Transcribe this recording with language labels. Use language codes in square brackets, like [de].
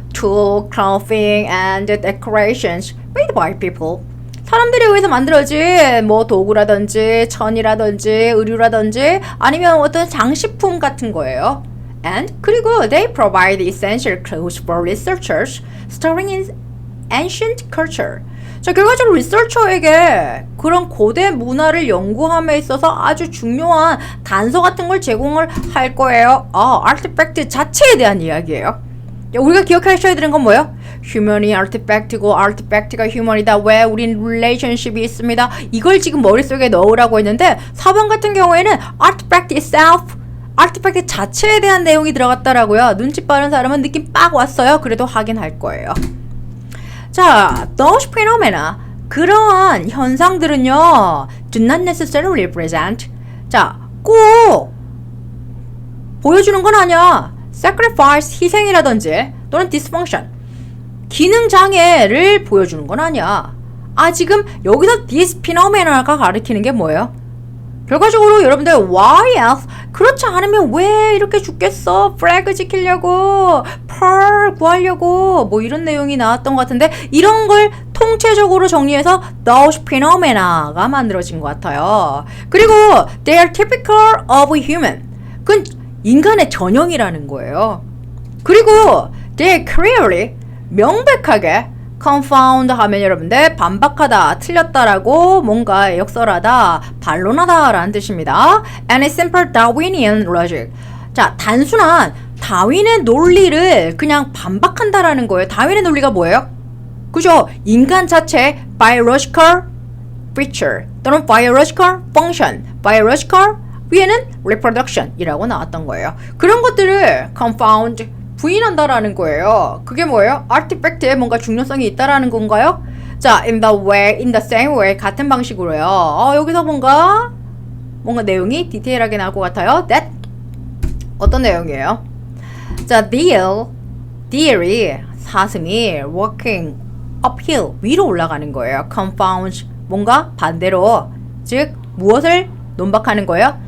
[en] Tool, clothing, and decorations made by people. [ko] 사람들에 의해서 만들어진 뭐 도구라든지 천이라든지 의류라든지 아니면 어떤 장식품 같은 거예요. [en] And 그리고 they provide essential clues for researchers studying in ancient culture. [ko] 자, 결과적으로 리서처에게 그런 고대 문화를 연구함에 있어서 아주 중요한 단서 같은 걸 제공을 할 거예요. 아티팩트 자체에 대한 이야기예요. 우리가 기억하셔야 되는 건 뭐예요? 휴먼이 아티팩트고 아티팩트가 휴먼이다. 왜? 우린 릴레이션십이 있습니다. 이걸 지금 머릿속에 넣으라고 했는데 4번 같은 경우에는 아티팩트 itself, 아티팩트 자체에 대한 내용이 들어갔다라고요. 눈치 빠른 사람은 느낌 빡 왔어요. 그래도 확인할 거예요. [en] 자, those phenomena, [ko] 그러한 현상들은요, [en] do not necessarily present. [ko] 자, 꼭 보여주는 건 아니야. sacrifice, 희생이라든지 또는 dysfunction, 기능 장애를 보여주는 건 아니야. 지금 여기서 this phenomena가 가리키는 게 뭐예요? 결과적으로 여러분들 why else? 그렇지 않으면 왜 이렇게 죽겠어? flag 지키려고, pearl 구하려고 뭐 이런 내용이 나왔던 것 같은데 이런 걸 통체적으로 정리해서 those phenomena가 만들어진 것 같아요. [en] 그리고 they are typical of human. [ko] 그건 인간의 전형이라는 거예요. 그리고 [en] they are clearly [ko] 명백하게 confound 하면 여러분들 반박하다, 틀렸다라고 뭔가 역설하다, 반론하다 라는 뜻입니다. [en] And a simple Darwinian logic. [ko] 자, 단순한 다윈의 논리를 그냥 반박한다라는 거예요. 다윈의 논리가 뭐예요? 그죠? 인간 자체 biological feature 또는 biological function, biological 위에는 reproduction 이라고 나왔던 거예요. 그런 것들을 confound 부인한다라는 거예요. 그게 뭐예요? 아티팩트에 뭔가 중요성이 있다라는 건가요? [en] 자, in the same way [ko] 같은 방식으로요. 여기서 뭔가 내용이 디테일하게 나올 것 같아요. That 어떤 내용이에요? 자, deer이 사슴이 [en] walking uphill [ko] 위로 올라가는 거예요. confound 뭔가 반대로 즉 무엇을 논박하는 거예요?